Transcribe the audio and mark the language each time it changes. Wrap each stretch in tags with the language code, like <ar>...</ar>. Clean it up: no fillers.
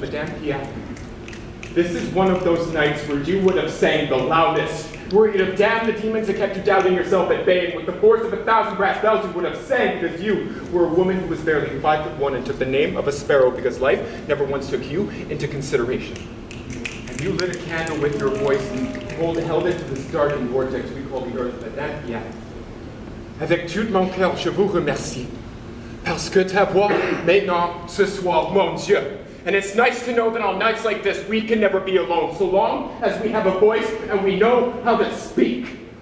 <en>Madame Piaf, this is one of those nights where you would have sang the loudest, where you'd have damned the demons that kept you doubting yourself at bay, and with the force of 1,000 brass bells you would have sang because you were a woman who was barely 5'1" and took the name of a sparrow because life never once took you into consideration. And you lit a candle with your voice and held it to this darkened vortex we call the earth.</en> <fr>Madame Piaf, avec tout mon cœur, je vous remercie, parce que ta voix maintenant ce soir, mon Dieu.</fr> <en>And it's nice to know that on nights like this, we can never be alone, so long as we have a voice and we know how to speak.</en>